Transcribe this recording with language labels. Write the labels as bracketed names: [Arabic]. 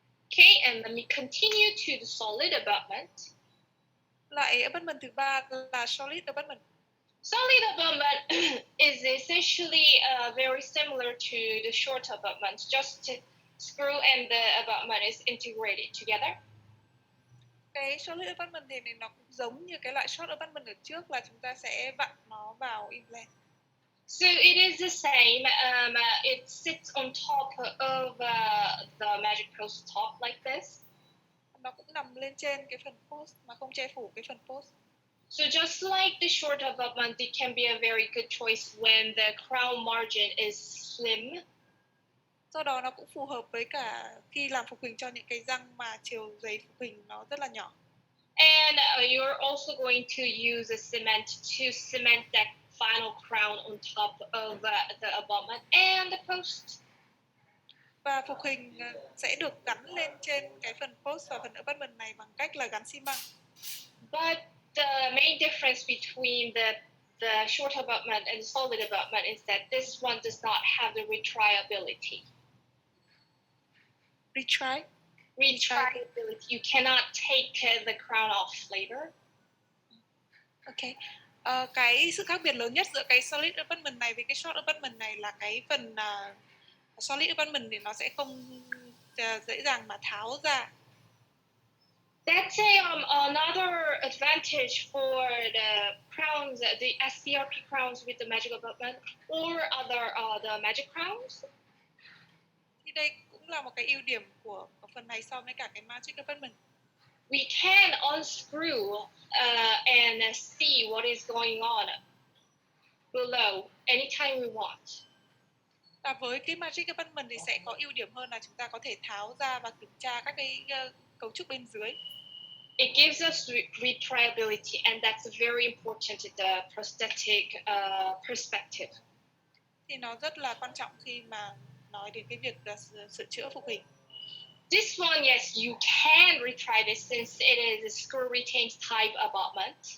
[English] Okay, and let me continue to the solid abutment. [Vietnamese] Loại abutment thứ 3 là solid abutment. [English] Solid abutment is essentially very similar to the short abutment. Just screw and the abutment is integrated together. [Vietnamese] Cái solid abutment thì nó cũng giống như cái loại short abutment ở trước, là chúng ta sẽ vặn nó vào implant. [English] So it is the same. It sits on top of the Magic Post top like this. [Vietnamese] Nó cũng nằm lên trên cái phần post mà không che phủ cái phần post. [English] So just like the short abutment, it can be a very good choice when the crown margin is slim. [Vietnamese] Do đó nó cũng phù hợp với cả khi làm phục hình cho những cái răng mà chiều dày phục hình nó rất là nhỏ. [English] And you're also going to use a cement to cement that final crown on top of the abutment and the post. [Vietnamese] Và phục hình sẽ được gắn lên trên cái phần post và phần abutment này bằng cách là gắn xi măng. [English] But the main difference between the short abutment and the solid abutment is that this one does not have the retriability. Retriability. You cannot take the crown off later. Okay. [Vietnamese] Cái sự khác biệt lớn nhất giữa cái solid abutment này với cái short abutment này là cái phần solid abutment thì nó sẽ không dễ dàng mà tháo ra. [English] That's another advantage for the crowns, the SCRP crowns with the magic abutment or other the magic crowns. [Vietnamese] Thì đây cũng là một cái ưu điểm của phần này so với cả cái magic abutment. [English] We can unscrew and see what is going on below anytime we want. [Vietnamese] Và với cái magic abutment thì sẽ có ưu điểm hơn là chúng ta có thể tháo ra và kiểm tra các cái cấu trúc bên dưới. [English] It gives us retriability, and that's very important in the prosthetic perspective. [Vietnamese] Thì nó rất là quan trọng khi mà nói đến cái việc là sửa chữa phục hình. [English] This one, yes, you can retry this since it is a screw retained type abutment.